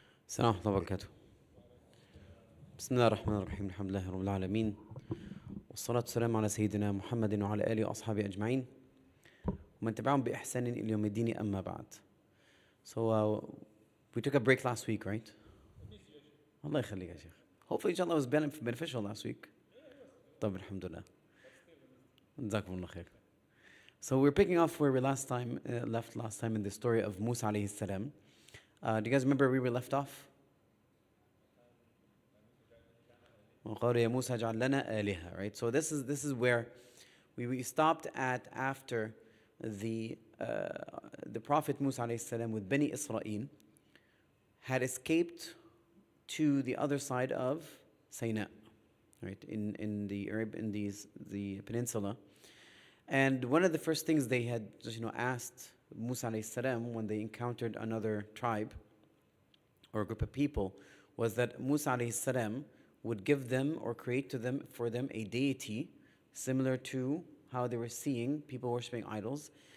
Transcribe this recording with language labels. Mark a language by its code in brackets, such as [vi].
[ar] السلام ورحمة الله وبركاته. بسم الله الرحمن الرحيم، الحمد لله رب العالمين، والصلاة والسلام على سيدنا محمد وعلى آله وأصحابه أجمعين ومن تبعهم بإحسان إلى يوم الدين أما بعد. [en] So we took a break last week, right? [ar] الله يخليك يا شيخ. [en] Hopefully inshallah was beneficial last week. [ar] طب الحمد لله. جزاكم الله خير. [en] So we're picking off where we left last time in the story of Musa [ar] عليه السلام. [en] Do you guys remember where we left off? [ar] وقال يا موسى اجعل لنا آلهة, right? [en] So this is where we stopped at after the Prophet Musa [ar] عليه السلام [en] with Bani Israel had escaped to the other side of Sinai, right? In the peninsula. And one of the first things they had asked Musa [ar] عليه السلام [en] when they encountered another tribe or a group of people was that Musa عليه السلام would give them or create for them a deity similar to how they were seeing people worshiping idols.